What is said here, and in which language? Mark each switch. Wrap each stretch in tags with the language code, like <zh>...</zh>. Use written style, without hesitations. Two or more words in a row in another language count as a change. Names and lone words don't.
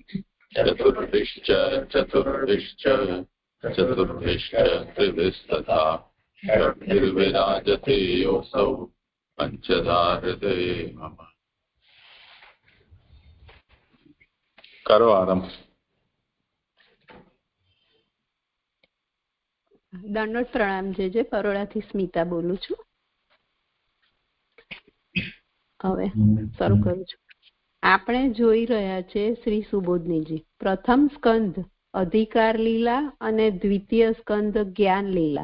<sa>चतुर्भिश्च त्रिभिस्तथा षड्भिर्विराजते योऽसौ पञ्चधा हृदये मम।</sa> <hi>करो आरंभ।</hi> <gu>દંડોત પ્રણામ જે પરોડાથી સ્મિતા બોલું છું. હવે શરૂ કરું છું. આપણે જોઈ રહ્યા છે શ્રી સુબોધનીજી પ્રથમ સ્કંદ અધિકાર લીલા અને દ્વિતીય સ્કંદ જ્ઞાન લીલા.</gu>